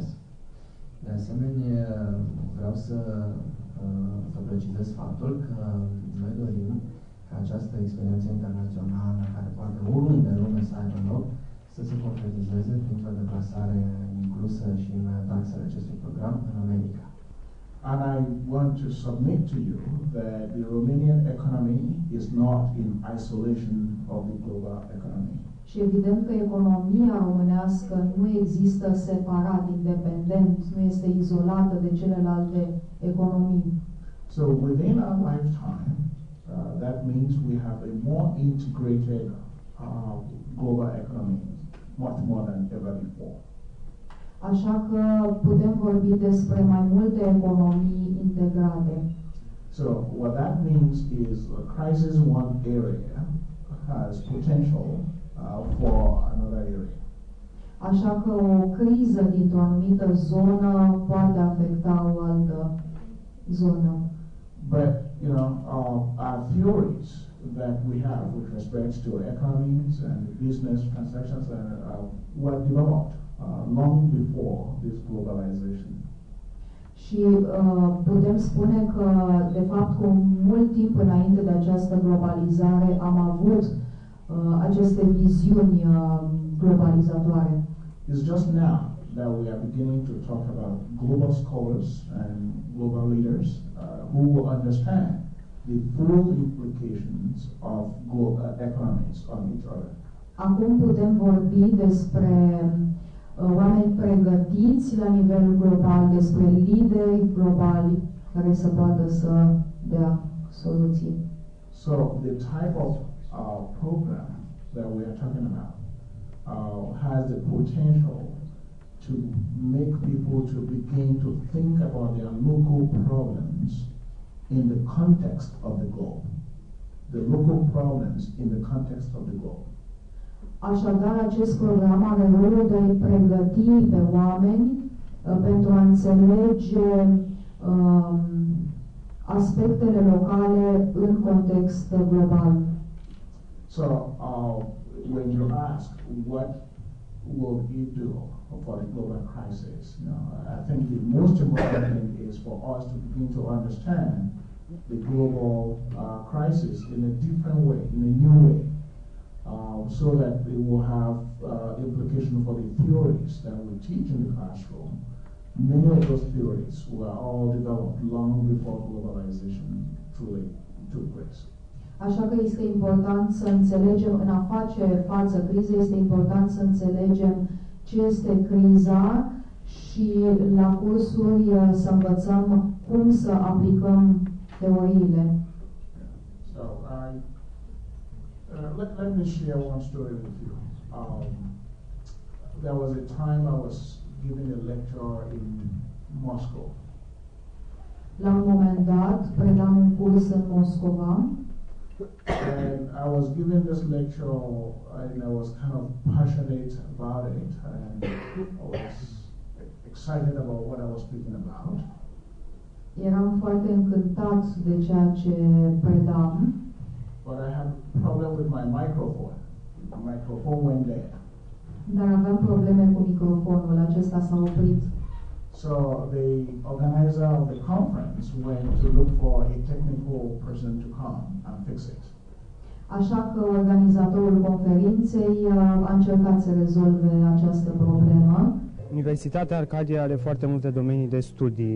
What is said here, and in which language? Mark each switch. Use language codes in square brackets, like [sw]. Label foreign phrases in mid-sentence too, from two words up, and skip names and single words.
[ro] De asemenea, vreau să precizez faptul că noi dorim ca această experiență internațională, care poate oriunde în lume să aibă loc, să se concretizeze printr-o deplasare inclusă și în taxele acestui program în America. [en] And I want to submit to you that the Romanian economy is not in isolation of the global economy. [ro] Și evident că economia românească nu există separat, independent, nu este izolată de celelalte economii. [en] So within our lifetime, that means we have a more integrated global economy, much more than ever before. [ro] Așa că putem vorbi despre mai multe economii integrate. [en] So what that means is a crisis in one area has potential for another area. [ro] Așa că o criză dintr-o anumită zonă poate afecta o altă zonă. [en] But you know, our theories that we have with respect to economies and business transactions were developed long before this globalization. [ro] Și putem spune că, de fapt, cu mult timp înainte de această globalizare am avut aceste viziuni globalizatoare. [en] It's just now that we are beginning to talk about global scholars and global leaders who will understand the full implications of global economies on each other. [ro] Acum putem vorbi despre oameni pregătiți la nivel global, despre lideri globali care să poată să dea soluții. [en] So the type of program that we are talking about has the potential to make people to begin to think about their local problems in the context of the globe. The local problems in the context of the globe. [ro] Așadar, acest program are rolul de a-i pregăti pe oameni pentru a înțelege aspectele locale în context global. [en] So, when you ask what will you do for the global crisis, I think the most important thing is for us to begin to understand the global crisis in a different way, in a new way. So that it will have implication for the theories that we teach in the classroom. Many of those theories were all developed long before globalization truly took place. [ro] Așa că este important să înțelegem, în a face față crizei, este important să înțelegem ce este criza și la cursuri să învățăm cum să aplicăm teoriile. [en] So let me share one story with you. There was a time I was giving a lecture in Moscow. [ro] La un moment dat, predam un curs în Moscova. [en] And I was giving this lecture and I was kind of passionate about it and I was excited about what I was speaking about. [ro] Eram foarte încântat de ceea ce predam. [en] But I had a problem with my microphone. The microphone went dead. [ro] Dar aveam probleme cu microfonul, acesta s-a oprit. [en] So the organizer of the conference went to look for a technical person to come and fix it. [ro] Așa că organizatorul conferinței a încercat să rezolve această problemă. Universitatea Arcadia are foarte multe domenii de studii.